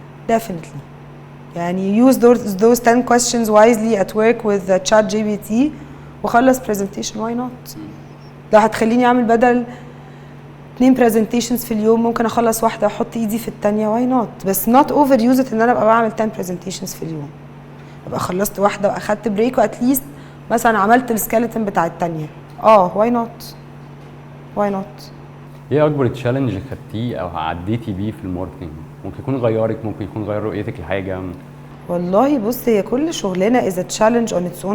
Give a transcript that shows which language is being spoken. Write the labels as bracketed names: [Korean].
[English] definitely يعني use those 10 questions wisely at work with ChatGPT [Arabic] وخلص [English] presentation. why not؟ [Arabic] لو هتخليني اعمل بدل 2 presentations في اليوم ممكن اخلص واحده واحط ايدي في الثانيه. واي نوت؟ بس [English] not overuse it [Arabic] ان انا ابقى بعمل 10 presentations في اليوم. ابقى خلصت واحده واخدت بريك واتليست مثلا عملت السكيلتون بتاع الثانيه. واي نوت؟ ايه اكبر تشالنج خدتيه او عديتي بيه في الماركتنج؟ ممكن يكون غيرك، ممكن يكون غير رؤيتك لحاجه. والله بص هي كل شغلانه [English] is a challenge on its own.